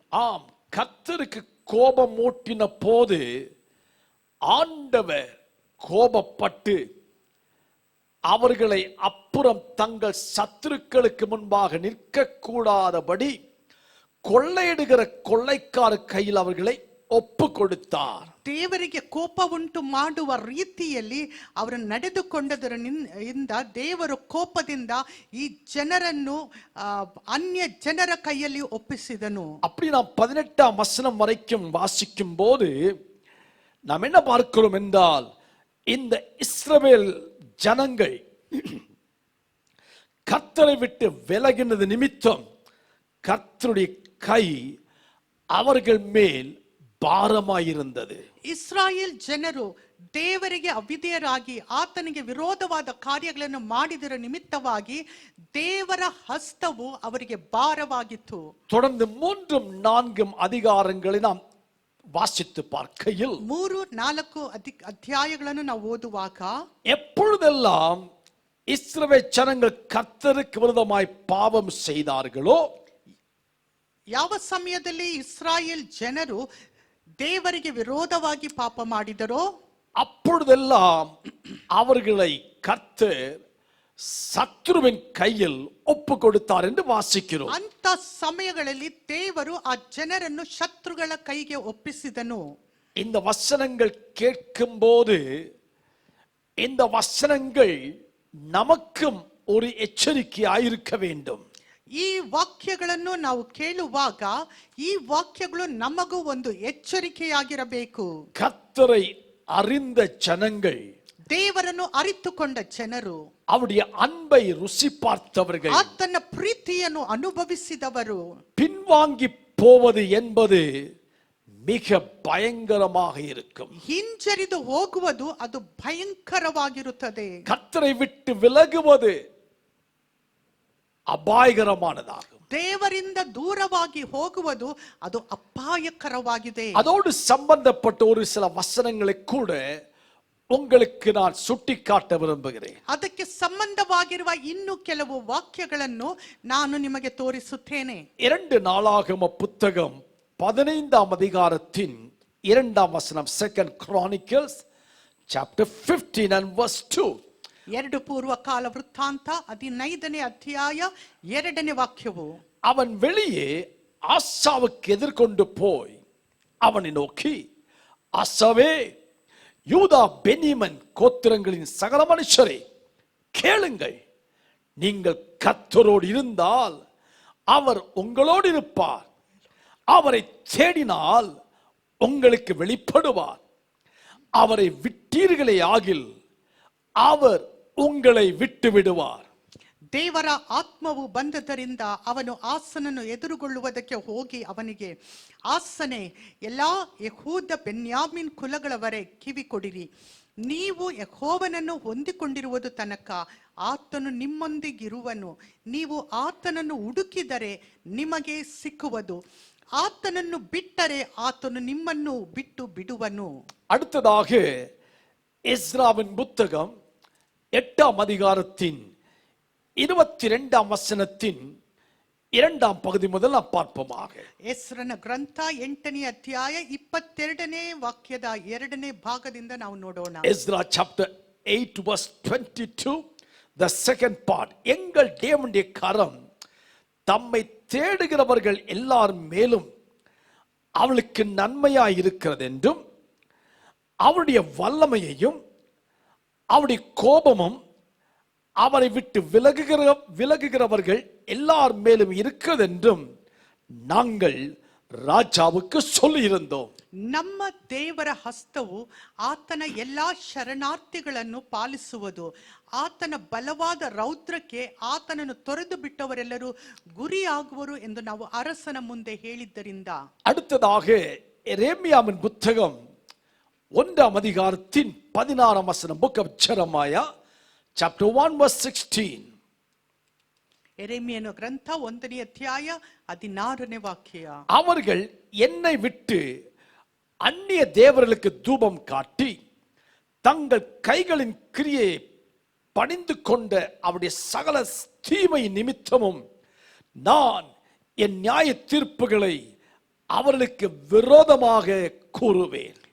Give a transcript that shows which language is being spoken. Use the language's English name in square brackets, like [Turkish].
[Tamil] ஆம், கர்த்தருக்கு கோபமூட்டின போது ஆண்டவர் கோபப்பட்டு அவர்களை அப்புறம் தங்கள் சத்துருக்களுக்கு முன்பாக நிற்க கூடாதபடி கொள்ளையிடுகிற கொள்ளைக்கார கையில் அவர்களை [Kannada] ಒಪ್ಪು ಕೊಡುತ್ತಾರ್. ದೇವರಿಗೆ ಕೋಪ ಉಂಟು ಮಾಡುವ ರೀತಿಯಲ್ಲಿ ಅವರು ನಡೆದುಕೊಂಡದರಿಂದ ದೇವರು ಕೋಪದಿಂದ ಈ ಜನರನ್ನು ಅನ್ಯ ಜನರ ಕೈಯಲ್ಲಿ ಒಪ್ಪಿಸಿದನು. [Tamil] அப்படி நாம் 18ஆம் வசனம் வரைக்கும் வாசிக்கும் போது நாம் என்ன பார்க்கிறோம் என்றால், இந்த இஸ்ரவேல் ஜனங்கள் கர்த்தரை விட்டு விலகினது நிமித்தம் கர்த்தருடைய கை அவர்கள் மேல் [Kannada] ಭಾರಮಾಗಿರುತ್ತದೆ. ಇಸ್ರಾಯೇಲ್ ಜನರು ದೇವರಿಗೆ ಅವಿಧೇಯರಾಗಿ ಆತನಿಗೆ ವಿರೋಧವಾದ ಕಾರ್ಯಗಳನ್ನು ಮಾಡಿದರ ನಿಮಿತ್ತವಾಗಿ ದೇವರ ಹಸ್ತವು ಅವರಿಗೆ ಭಾರವಾಗಿತ್ತು. [Tamil] தொடர்ந்து 3-4 அதிகாரங்களை நாம் வாசித்து பார்க்கையில் [Kannada] 3-4 ಅಧ್ಯಾಯಗಳನ್ನು ನಾವು ಓದುವಾಗ [Tamil] எப்பொழுதெல்லாம் இஸ்ரவேல் ஜனங்கள் கர்த்தருக்கு விரோதமாய் பாவம் செய்தார்களோ, [Kannada] ಯಾವ ಸಮಯದಲ್ಲಿ ಇಸ್ರಾಯೇಲ್ ಜನರು ದೇವರಿಗೆ ವಿರೋಧವಾಗಿ ಪಾಪ ಮಾಡಿದರೋ [Tamil] அப்பொழுதெல்லாம் அவர்களை கர்த்தர் சத்ருவின் கையில் ஒப்பு கொடுத்தார் என்று வாசிக்கிறோம். [Kannada] ಅಂತ ಸಮಯಗಳಲ್ಲಿ ದೇವರು ಆ ಜನರನ್ನು ಶತ್ರುಗಳ ಕೈಗೆ ಒಪ್ಪಿಸಿದನು. [Tamil] இந்த வசனங்கள் கேட்கும் போது இந்த வசனங்கள் நமக்கும் ஒரு எச்சரிக்கையாயிருக்க வேண்டும். [Kannada] ಈ ವಾಕ್ಯಗಳನ್ನು ನಾವು ಕೇಳುವಾಗ ಈ ವಾಕ್ಯಗಳು ನಮಗೂ ಒಂದು ಎಚ್ಚರಿಕೆಯಾಗಿರಬೇಕು. [Tamil] கர்த்தரை அறிந்த ஜனங்கள், [Kannada] ದೇವರನ್ನು ಅರಿತುಕೊಂಡ ಜನರು, [Tamil] அவருடைய அன்பை ருசி பார்த்தவர்கள், [Kannada] ಆತನ ಪ್ರೀತಿಯನ್ನು ಅನುಭವಿಸಿದವರು [Tamil] பின்வாங்கி போவது என்பது மிக பயங்கரமாக இருக்கும். [Kannada] ಹಿಂಜರಿದು ಹೋಗುವುದು ಅದು ಭಯಂಕರವಾಗಿರುತ್ತದೆ. [Tamil] கர்த்தரை விட்டு விலகுவது அபாயகரமானதாகும். [Kannada] ದೇವರಿಂದ ದೂರವಾಗಿ ಹೋಗುವುದು ಅದು ಅಪಾಯಕರವಾಗಿದೆ. [Tamil] அதோடு சம்பந்தப்பட்ட ஒரு சில வசனங்களை கூட உங்களுக்கு நான் சுட்டிக்காட்ட விரும்புகிறேன். [Kannada] ಅದಕ್ಕೆ ಸಂಬಂಧವಾಗಿರುವ ಇನ್ನು ಕೆಲವು ವಾಕ್ಯಗಳನ್ನು ನಾನು ನಿಮಗೆ ತೋರಿಸುತ್ತೇನೆ. [Tamil] 2 நாளாகம புத்தகம் 15ஆம் அதிகாரத்தின் 2ஆம் வசனம், [English] 2 Chronicles chapter 15 and verse 2. [Kannada] 2 ಪೂರ್ವಕಾಲ ವೃತ್ತಾಂತ 15ನೇ ಅಧ್ಯಾಯ 2ನೇ ವಾಕ್ಯವು, [Tamil] அவன் வெளியே ஆசாவுக்கு எதிர்கொண்டு போய் அவனை நோக்கி, ஆசாவே, யூதா பென்யமீன் கோத்திரங்களின் சகல மனுஷரே கேளுங்கள், நீங்கள் கர்த்தரோடு இருந்தால் அவர் உங்களோடு இருப்பார், அவரை தேடினால் உங்களுக்கு வெளிப்படுவார், அவரை விட்டீர்களே ஆகில் அவர் உங்களை விட்டு விடுவார். [Kannada] ದೇವರ ಆತ್ಮವು ಬಂದದರಿಂದ ಅವನು ಆಸನನ್ನು ಎದುರುಗೊಳ್ಳುವುದಕ್ಕೆ ಹೋಗಿ ಅವನಿಗೆ, ಆಸನೆ, ಎಲ್ಲಾ ಯೆಹೂದ ಬೆನ್ಯಾಮೀನ್ ಕುಲಗಳವರೇ ಕಿವಿ ಕೊಡಿರಿ, ನೀವು ಯೆಹೋವನನ್ನು ಹೊಂದಿಕೊಂಡಿರುವುದು ತನಕ ಆತನು ನಿಮ್ಮೊಂದಿಗಿರುವನು, ನೀವು ಆತನನ್ನು ಹುಡುಕಿದರೆ ನಿಮಗೆ ಸಿಕ್ಕುವುದು, ಆತನನ್ನು ಬಿಟ್ಟರೆ ಆತನು ನಿಮ್ಮನ್ನು ಬಿಟ್ಟು ಬಿಡುವನು. [Tamil] அடுத்ததாக எஸ்ராவின் புத்தகம் 8ஆம் அதிகாரத்தின் 22ஆம் வசனத்தின் 2ஆம் பகுதி முதல் நாம் பார்ப்போமாக. [Kannada] ಎಸ್ರನ ಗ್ರಂಥ 8ನೇ ಅಧ್ಯಾಯ 22ನೇ ವಾಕ್ಯದ 2ನೇ ಭಾಗದಿಂದ ನಾವು ನೋಡೋಣ. [English] Ezra chapter 8 verse 22, the second part. [Tamil] எங்கள் தேவனுடைய கரம் தம்மை தேடுகிறவர்கள் எல்லார் மேலும் அவளுக்கு நன்மையாய் இருக்கிறது என்றும், அவருடைய வல்லமையையும் அவருடைய கோபமும் அவரை விட்டு விலகுகிறவர்கள் எல்லார் மேலும் இருக்கிறது என்றும் நாங்கள் ರಾಜಾவுக்கு சொல்லியிருந்தோம். [Kannada] ನಮ್ಮ ದೇವರ ಹಸ್ತವು ಆತನ ಎಲ್ಲಾ ಶರಣಾರ್ಥಿಗಳನ್ನು ಪಾಲಿಸುವುದು, ಆತನ ಬಲವಾದ ರೌದ್ರಕ್ಕೆ ಆತನನ್ನು ತೊರೆದು ಬಿಟ್ಟವರೆಲ್ಲರೂ ಗುರಿಯಾಗುವರು ಎಂದು ನಾವು ಅರಸನ ಮುಂದೆ ಹೇಳಿದ್ದರಿಂದ. [Tamil] அடுத்ததாக எரேமியாவின் புத்தகம் 1ஆம் அதிகாரத்தின் 16ஆம் வசனம், [English] book of Jeremiah chapter 1 verse 16. [Kannada] எரேமியನ ಗ್ರಂಥ 1ನೇ ಅಧ್ಯಾಯ 16ನೇ ವಾಕ್ಯ, [Tamil] அவர்கள் என்னை விட்டு அந்நிய தேவர்களுக்கு தூபம் காட்டி தங்கள் கைகளின் கிரியை பணிந்து கொண்ட அவருடைய சகல தீமை நிமித்தமும் நான் என் நியாய தீர்ப்புகளை அவர்களுக்கு விரோதமாக கூறுவேன்.